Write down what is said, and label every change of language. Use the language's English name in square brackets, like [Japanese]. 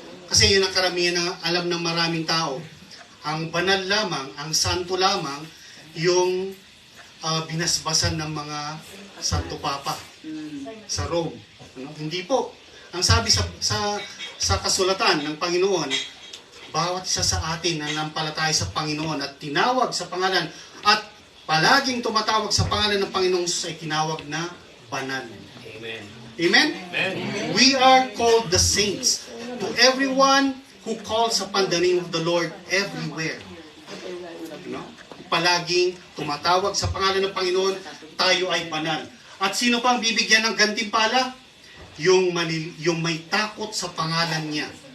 [Filipino] Kasi yun ang karamihan na alam ng maraming tao. Ang banal lamang, ang santo lamang, yung binasbasan ng mga Santo Papa sa Rome. Ano? Hindi po. Ang sabi sa kasulatan ng Panginoon, bawat isa sa atin na nampalataya sa Panginoon at tinawag sa pangalan at palaging tumatawag sa pangalan ng Panginoong Jesus ay tinawag na banal. Amen. Amen? Amen. [English] We are called the saints. To everyone who calls upon the name of the Lord everywhere. You know? [Filipino] Palaging tumatawag sa pangalan ng Panginoon, tayo ay banal. At sino pang bibigyan ng gantimpala? Yung may takot sa pangalan niya.